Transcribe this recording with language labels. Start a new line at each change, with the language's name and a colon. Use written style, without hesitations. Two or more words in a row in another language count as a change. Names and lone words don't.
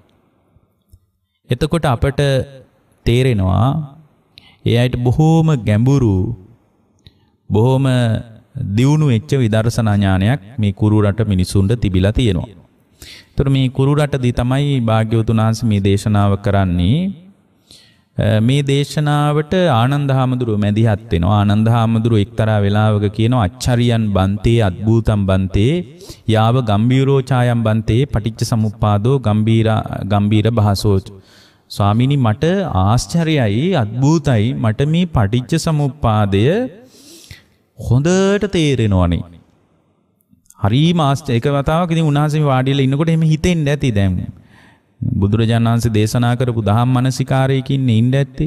Sinhala: එතකොට අපට තේරෙනවා ඒ අයට බොහෝම ගැඹුරු, බොහෝම දියුණු වෙච්ච විදර්ශනා ඥානයක් මේ කුරු රට මිනිසුන්ට තිබිලා තියෙනවා. ඒතර මේ කුරු රටදී තමයි භාග්‍යවතුන් වහන්සේ මේ දේශනාව කරන්නේ. මේ දේශනාවට ආනන්ද හාමුදුරුව මැදිහත් වෙනවා. ආනන්ද හාමුදුරුව එක්තරා වෙලාවක කියනවා
Pali: අච්චරියන් බන්තේ අද්භූතම් බන්තේ යාව ගම්බීරෝ ඡායම් බන්තේ පටිච්ච සමුප්පාදෝ ගම්බීර භාසෝ.
Sinhala: ස්වාමීනි මට ආශ්චර්යයි අද්භූතයි මට මේ පටිච්ච සමුප්පාදය හොඳට තේරෙනවනේ. හරිම ආශ්චර්ය. එක වතාවක් ඉතින් උන්වහන්සේ වාඩිලා ඉන්නකොට එහෙම හිතෙන්නේ නැති දැන්. බුදුරජාණන් වහන්සේ දේශනා කරපු දහම් මනසිකාරයකින් ඉන්න ඇත්තේ.